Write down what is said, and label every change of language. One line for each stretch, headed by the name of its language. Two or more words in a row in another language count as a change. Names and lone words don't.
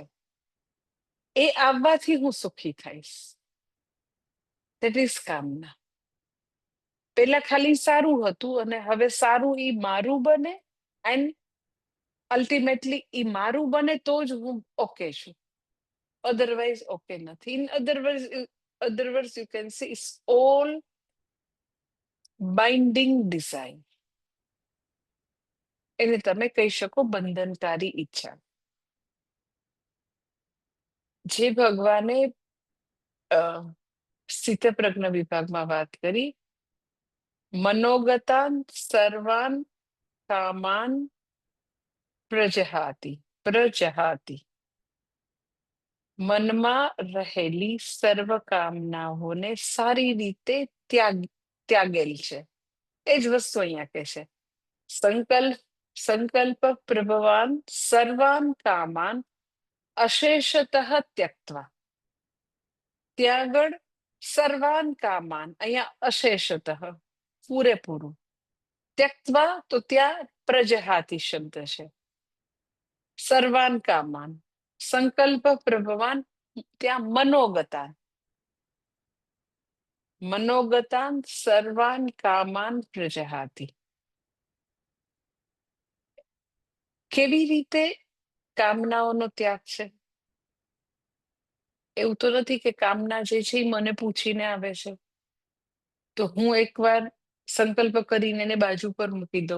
Gujarati: એ આવવાથી હું સુખી થઈશ.
English: that is
Gujarati: કામના. પેલા ખાલી સારું હતું અને હવે સારું ઈ મારું બને,
English: and ultimately
Gujarati: ઈ મારું બને તો જ હું ઓકે છું, અધરવાઇઝ ઓકે નથી.
English: in other words you can say it's all binding design.
Gujarati: એને તમે કહી શકો બંધનકારી ઈચ્છા. જે ભગવાને સ્થિતપ્રજ્ઞ વિભાગમાં વાત કરી,
Sanskrit: મનોગતાન સર્વાન કામાન પ્રજહાતિ,
Gujarati: મનમાં રહેલી સર્વ કામનાઓને સારી રીતે ત્યાગેલ છે. એ જ વસ્તુ અહીંયા કે છે.
Sanskrit: સંકલ્પ પ્રભવાન સર્વાન કામાન અશેષતઃ ત્યક્ત્વા.
Gujarati: ત્યાં આગળ
Sanskrit: સર્વાન કામાન,
Gujarati: અહીંયા અશેષતઃ, પૂરેપૂરું. ત્યક્ત્વા તો ત્યાં પ્રજહાતિ શબ્દ છે.
Sanskrit: સર્વાન કામાન, સંકલ્પ પ્રભવાન, ત્યાં મનોગતાન સર્વાન કામાન પ્રજહાતિ.
Gujarati: કેવી રીતે કામનાઓનો ત્યાગ છે? એવું તો નથી કે કામના જે છે એ મને પૂછીને આવે છે તો હું એકવાર સંકલ્પ કરીને એને બાજુ પર મૂકી દઉં.